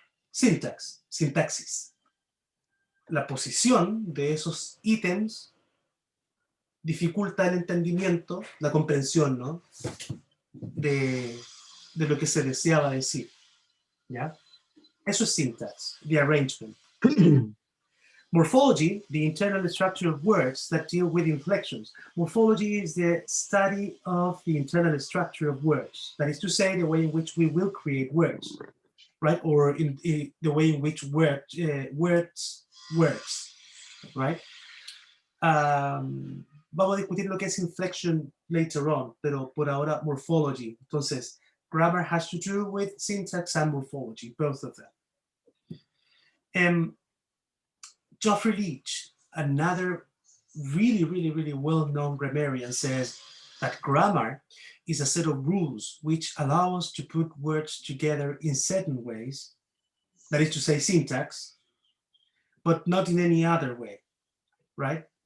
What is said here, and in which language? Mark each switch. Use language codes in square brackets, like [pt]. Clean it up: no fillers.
[es] Sintaxis. La posición de esos ítems dificulta el entendimiento, la comprensión, ¿no? de lo que se deseaba decir, ¿ya? Eso es [en] syntax, the arrangement. Morphology, the internal structure of words that deal with inflections. Morphology is the study of the internal structure of words. That is to say, the way in which we will create words, right? Or in the way in which words works, right? [es] Vamos a discutir lo que es inflection [en] later on, [es] pero por ahora morphology. [en] Entonces, grammar has to do with syntax and morphology, both of them. Geoffrey Leach, another really well-known grammarian, says that grammar is a set of rules which allow us to put words together in certain ways, that is to say syntax, but not in any other way, right?